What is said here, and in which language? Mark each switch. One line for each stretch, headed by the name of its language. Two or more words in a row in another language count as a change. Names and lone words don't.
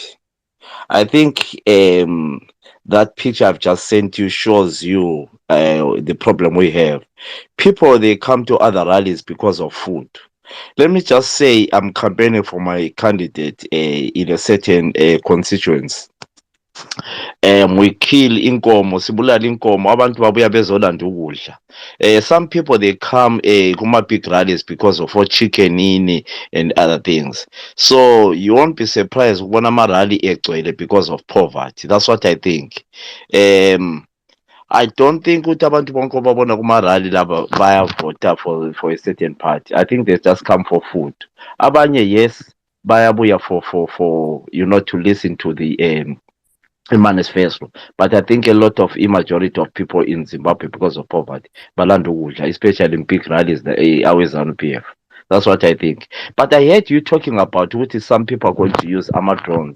English: I think that picture I've just sent you shows you the problem we have. People, they come to other rallies because of food. Let me just say I'm campaigning for my candidate in a certain constituency. We kill
North Ndebele: inkomo, sibulala inkomo, abantu babuya bezolanda ukudla.
English: Some people, they come kuma big rallies because of chicken and other things. So you won't be surprised when I'm a rally egcwele because of poverty. That's what I think. I don't think
North Ndebele: ukuthi abantu bonke babona kuma rally laba bayavota
English: for a certain party. I think they just come for food. Abanye, yes, bayabuya for to listen to the manifesto, but I think a lot of majority of people in Zimbabwe, because of poverty,
North Ndebele: balanda ukudla,
English: especially in big rallies, always on PF. That's what I think. But I heard you talking about what is some people are going to use armor drones.